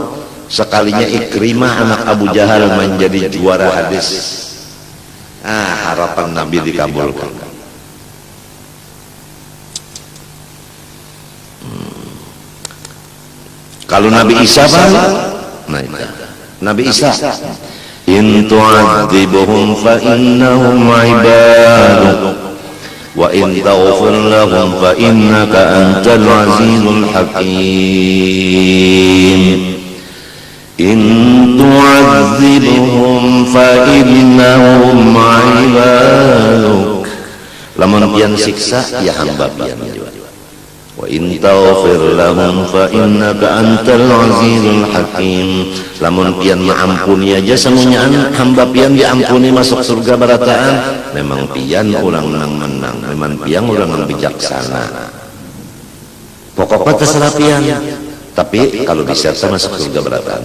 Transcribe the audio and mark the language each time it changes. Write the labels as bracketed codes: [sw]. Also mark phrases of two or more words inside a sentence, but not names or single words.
[id] Sekalinya Ikrimah anak Abu Jahal menjadi juara hadis. Harapan Nabi dikabulkan. Kalau Nabi Isa Nabi Isa, [ar] إن تعذبهم فإنهم عبادك وإن تغفر لهم فإنك أنت العزيز الحكيم. إن تعذبهم فإنهم عبادك, [bjn] lamun pian siksa ya hamba pian juga. [ar] وإن تغفر لهم فإنك أنت العزيز الحكيم, [bjn] lamun pian maampuni aja semuanya hamba pian diampuni masuk surga barataan. Memang pian ulang nang menang, memang pian ulang nang bijaksana. Pokoknya terserah pian. Tapi kalau bisa masuk surga berataan.